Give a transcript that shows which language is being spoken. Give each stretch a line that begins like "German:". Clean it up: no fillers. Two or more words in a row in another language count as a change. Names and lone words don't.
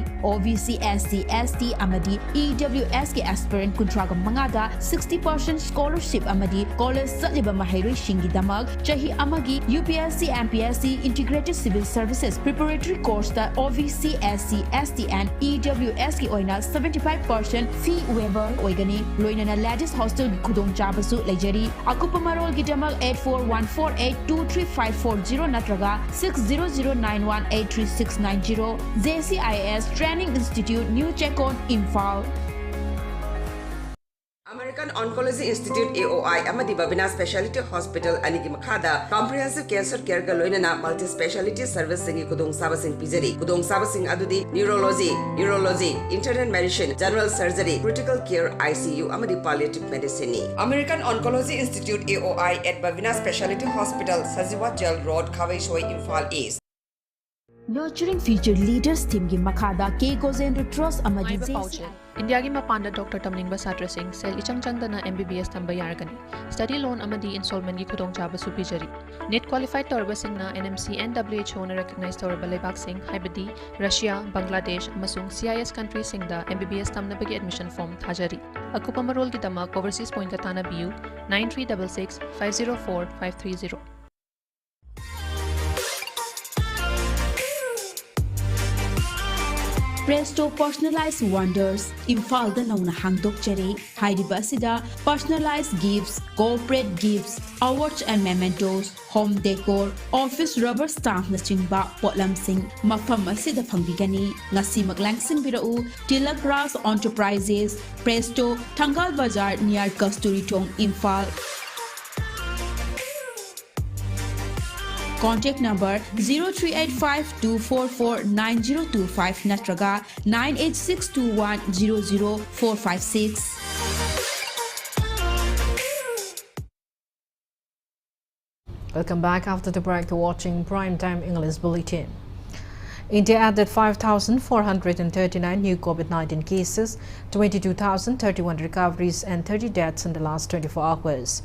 Manipuri: OVC SC ST amadi EWS ke aspirant kuntraga mangada 60% scholarship amadi college satliba mahairoi shingi damag chahi amagi UPSC MPSC Integrated Civil Services Preparatory course ta OVC SC ST and EWS ki oina 75%
English: fee waiver
Manipuri: oigani loinana
English: latest hostel
Manipuri: khudong chabasu lejari akupa marol gidamal 8414823540 natraga 6009183690 JCIS Training Institute New Chekon Imphal. American Oncology Institute AOI amadi Babina Specialty Hospital anigi makhada
English: comprehensive cancer care
Manipuri: ga loinana
English: multi specialty service
Manipuri: singi kudong sabasing pijari kudong sabasing adudi
English: neurology, urology, internal medicine, general surgery, critical care ICU
Manipuri: amadi
English: palliative medicine
Manipuri: ni American Oncology Institute AOI at Babina Specialty Hospital Sajiwat Jail Road Khawai Shoi Imphal East. Nurturing Future Leaders Team gi makada K Gozendra Trust amadi JCIS India gi mapanda Dr. Tamling Basatra Singh sel ichang changdana MBBS tamba yaragani
English: study loan
Manipuri: amadi installment gi khudong chaba supijari
English: net qualified
Manipuri: torba singna NMC NWHO na recognize torba lebak sing haibadi Russia Bangladesh amasung CIS country singda MBBS tamna bagi
English: admission form
Manipuri: thajari akupa marol gi dama overseas point ka tana BU 9366 504 530 Presto Personalized Wonders Imphal da nauna hangdok jare haidiba sida
English: personalized gifts, corporate gifts, awards and mementos, home decor, office rubber stamp
Manipuri: na chingba potlam sing mafam asida phangbigani ngasi maglangsing birau Tilak Ras Enterprises Presto Thangal Bazar near Kasturi Thong Imphal.
English: Contact number 0385-244-9025 natraga 98621-00456. Welcome back after the break to watching Primetime English Bulletin. India added 5,439 new COVID-19 cases, 22,031 recoveries and 30 deaths in the last 24 hours.